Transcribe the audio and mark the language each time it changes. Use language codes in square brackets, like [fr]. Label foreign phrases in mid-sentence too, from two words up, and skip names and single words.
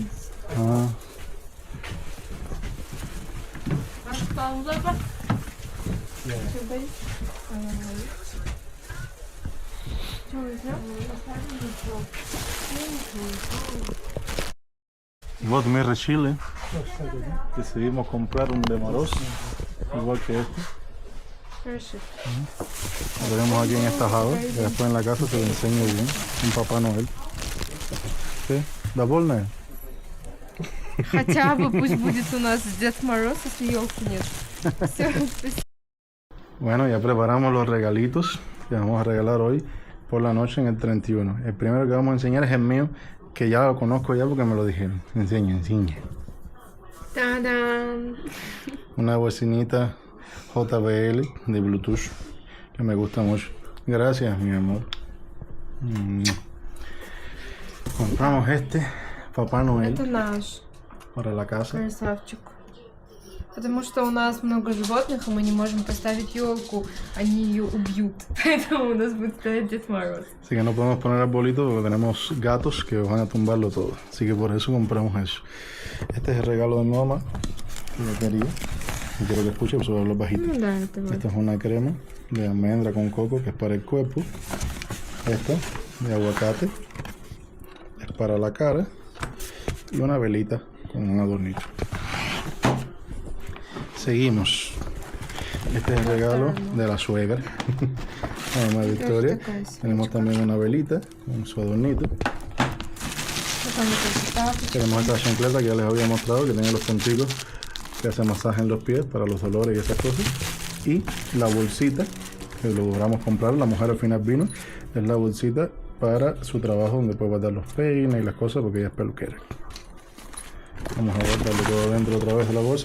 [ru] А, вот мы решили, [es] decidimos comprar un de Maros, igual que este. [ru] Хорошо. [es] Lo tenemos aquí en esta jaula, y después en la casa te lo enseño bien. Un Papá Noel. ¿Sí? [ru] ¿Довольная? Хотя бы пусть будет у нас Дед Мороз, если елки нет. Все, спасибо. [es] Bueno, ya preparamos los regalitos que vamos a regalar hoy por la noche en el 31. El primero que vamos a enseñar es el mío, que ya lo conozco ya porque me lo dijeron. Enseña. [ru] Та-дам! [es] Una bocinita JBL de Bluetooth que me gusta mucho. Gracias, mi amor. Compramos este Papá Noel [ru] Это наш [es] para la casa. [ru] красавчик. Потому что у нас много животных, и мы не можем поставить елку, они ее убьют. Поэтому у нас будет стоять Дед Мороз. [es] Así que no podemos poner arbolito porque tenemos gatos que van a tumbarlo todo. Así que por eso compramos eso. Este es el regalo de mi mamá, que yo quería. Y quiero que escuche, pues hablo bajito. [ru] Ну да, это вот. [es] Esta es una crema de almendra con coco que es para el cuerpo. Esta de aguacate es para la cara. Y una velita con un adornito. Seguimos. Este es el regalo de la suegra. La mamá de Victoria. Tenemos también una velita con su adornito. [ru] Потом вот эти тапочки. [es] Tenemos esta chancleta que ya les había mostrado, que tiene los punticos que hace masaje en los pies para los dolores y esas cosas. Y la bolsita que logramos comprar, la mujer al final vino, es la bolsita para su trabajo donde puede guardar los peines y las cosas porque ella es peluquera. Vamos a guardarlo todo dentro otra vez de la bolsa.